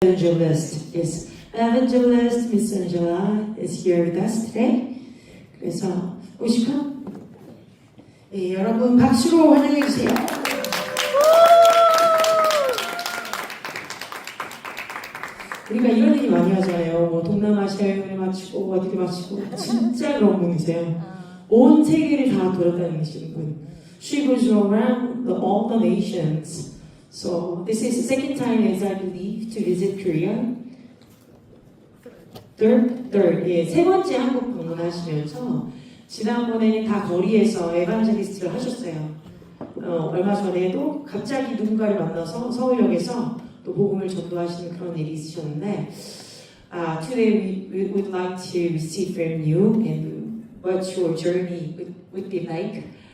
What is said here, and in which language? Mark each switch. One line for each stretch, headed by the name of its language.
English: Evangelist is Evangelist Miss Angela is here with us today.
Korean: 그래서 오시카 네, 여러분 박수로 환영해 주세요. 우리가 이런 얘기 많이 하잖아요. 뭐 동남아시아 여행을 마치고 어디를 마치고 진짜 그런 분이세요. 온 세계를 다 돌아다니시는 분.
English: She goes around all the nations. So this is the second time, as I believe, to visit Korea. Third,
Korean: 예, 세 번째 한국 방문하시면서 지난번에는 다 거리에서 에반젤리스트를 하셨어요. 얼마 전에도 갑자기 누군가를 만나서 서울역에서 또 복음을 전도하시는 그런 일이 있으셨는데,
English: today we would like to receive from you and what your journey would be like.